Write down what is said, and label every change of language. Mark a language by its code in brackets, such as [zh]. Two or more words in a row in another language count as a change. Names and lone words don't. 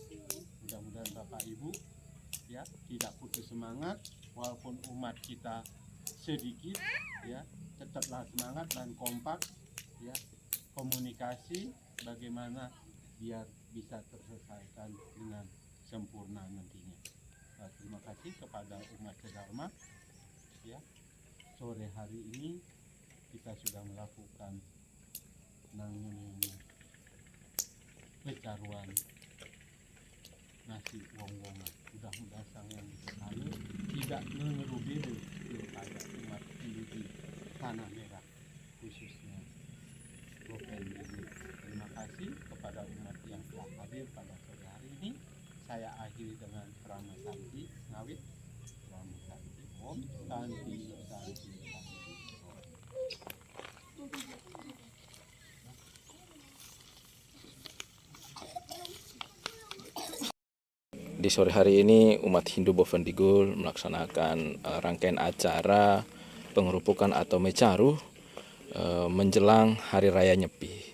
[id] Mudah-mudahan Bapak Ibu, ya, tidak putus semangat walaupun umat kita sedikit, ya, tetaplah semangat dan kompak, ya, komunikasi bagaimana biar bisa terselesaikan dengan sempurna nantinya. Terima kasih kepada umat sedharma, ya, sore hari ini kita sudah melakukan nangun pecaruan nasi wong-wongan. Mudah-mudahan Sang Yang Dikasihi tidak mengerubih kepada umat Hindu di Tanah Merah, khususnya Bovendigul. Terima kasih kepada umat yang telah hadir pada sore hari ini. Saya akhiri dengan Prama Santi Ngawit. [sa] Prama Santi Om Santi Santi Santi Om. [id] Di sore hari ini umat Hindu Bovendigul melaksanakan rangkaian acara pengerupukan atau mecaru menjelang Hari Raya Nyepi.